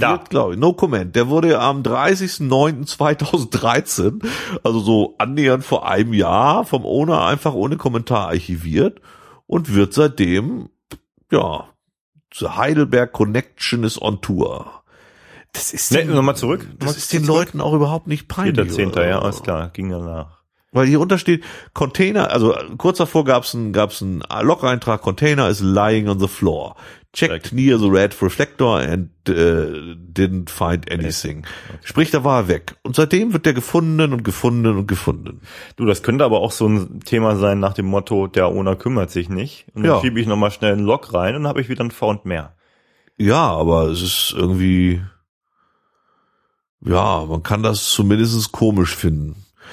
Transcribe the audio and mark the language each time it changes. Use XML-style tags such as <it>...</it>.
<de>Archiviert, glaube ich.</de> <en>No comment.</en> <de>Der wurde am 30.09.2013, also so annähernd vor einem Jahr, vom Owner einfach ohne Kommentar archiviert und wird seitdem, ja, zur Heidelberg Connection is on Tour. Das ist... Nee, nochmal zurück. Das ist den Leuten auch überhaupt nicht peinlich. 4.10., ja, alles klar. Ging danach. Weil hier untersteht Container, also kurz davor gab's einen Log-Eintrag,</de> <en>Container is lying on the floor. Checked near the red reflector and didn't find anything.</en> <de>Okay. Sprich, da war er weg. Und seitdem wird der gefunden. Du, das könnte aber auch so ein Thema sein nach dem Motto, der Owner kümmert sich nicht. Und dann schiebe ich nochmal schnell einen Log rein und habe ich wieder ein Found mehr. Ja, aber es ist irgendwie... Ja, man kann das zumindest komisch finden.</de>